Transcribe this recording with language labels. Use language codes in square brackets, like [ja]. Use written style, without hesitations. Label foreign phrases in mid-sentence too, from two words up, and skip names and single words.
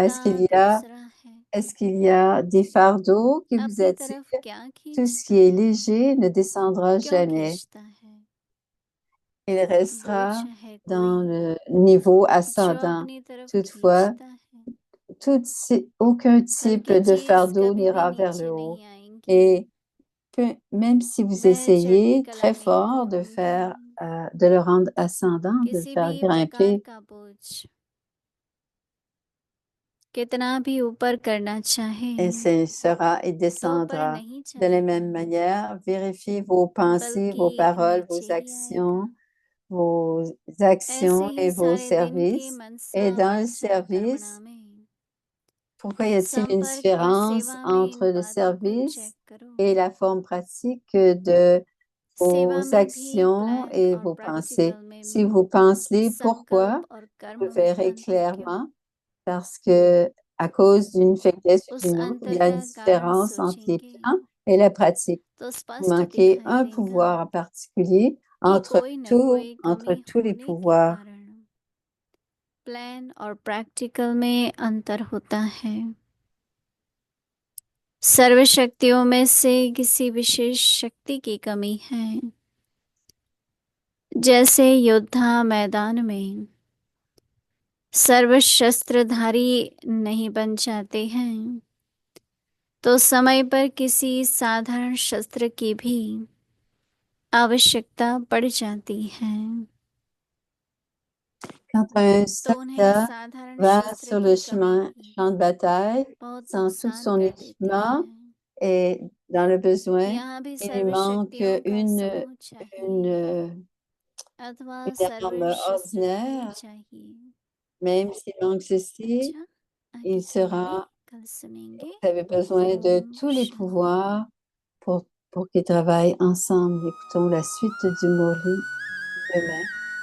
[hi] मुद्दा दूसरा है [fr] Est-ce qu'il y a des fardeaux qui vous [hi] अपनी [fr] attirent? [hi] तरफ क्या [fr] Tout ce [hi] खींचता [fr] qui est [hi] है [fr] léger ne descendra [hi] क्यों [fr] jamais. [hi] खींचता है [fr] Il [hi] बोझ [fr] restera [hi] है [fr] dans [hi] कोई [fr] le niveau [hi] जो [fr] ascendant. [hi] अपनी तरफ [fr] Toutefois, [hi] खींचता है [fr] aucun type [hi] हल्की [fr] de [hi] चीज [fr] fardeau [hi] कभी भी [fr] n'ira vers le [hi] नीचे [fr] haut. [hi] नहीं आएंगी [fr] Et même si vous [hi] वह चढ़ती [fr] essayez [hi] कला [fr] très [hi] में ही [fr] fort de faire, [hi] होंगी [fr] de le rendre ascendant, de le [hi] किसी [fr] faire [hi] भी प्रकार [fr] grimper, [hi] का बोझ कितना भी ऊपर करना चाहे [fr] et il [hi] तो पर [fr] descendra. [hi] नहीं [fr] De la [hi] चढ़ेगा [fr] même manière, vérifiez vos pensées, vos [hi] बल्कि [fr] paroles, [hi] नीचे ही आएगा [fr] vos [hi] ऐसे [fr] actions [hi] ही [fr] et vos [hi] सारे दिन की [fr] services. [hi] मनसा [fr] Et dans le [hi] वाचा कर्मणा [fr] service, [hi] में [fr] pourquoi y a-t-il une [hi] संपर्क और [fr] différence [hi] सेवा में इन [fr] entre le [hi] बातों को चेक [fr] service [hi] करो [fr] et la forme pratique de [hi] सेवा [fr] vos [hi] में भी [fr] actions [hi] प्लान [fr] et [hi] और [fr] vos pensées? [hi] प्रैक्टिकल में [fr] Si vous pensez pourquoi, [hi] संकल्प और [fr] vous [hi] कर्म में [fr] verrez [hi] अंतर क्यों [fr] clairement parce que à cause d'une faiblesse [hi] उस [fr] d'une autre, il [hi] अंतर [fr] y a une [hi] का कारण [fr] différence entre les [hi] सोचेंगे [fr] plans et la pratique. [hi] तो [fr] Vous [hi] स्पष्ट [fr] manquez [hi] दिखाई [fr] un [hi] देगा [fr] pouvoir en particulier [hi] कि कोई न कोई [fr] entre [hi] कमी [fr] tous les [hi] होने के [fr] pouvoirs. [hi] कारण प्लान और प्रैक्टिकल में अंतर होता है सर्व शक्तियों में से किसी विशेष शक्ति की कमी है जैसे योद्धा मैदान में सर्व शस्त्रधारी नहीं बन जाते हैं तो समय पर किसी साधारण शस्त्र की भी आवश्यकता पड़ जाती है [fr] Quand un [hi] तो उन्हें [fr] soldat [hi] साधारण [fr] va [hi] शस्त्र [fr] sur [hi] की [fr] le [hi] कमी भी [fr] champ de bataille, [hi] बहुत [fr] sans tout [hi] नुकसान [fr] son [hi] कर देती है [fr] équipement et dans le besoin, [hi] यहाँ भी [fr] il lui [hi] सर्व [fr] manque [hi] शक्तियों का समूह चाहिए [fr] une, [hi] अथवा [fr] une [hi] सर्व [fr] arme [hi] शस्त्रधारी [fr] ordinaire. [hi] चाहिए [fr] Même s'il manque ceci, [hi] अच्छा आगे [fr] il [hi] चलेंगे [fr] sera, [hi] कल सुनेंगे [fr] vous avez besoin de [hi] ओम [fr] tous les [hi] शांति [fr] pouvoirs pour qu'ils travaillent ensemble. Écoutons la suite du Morli demain.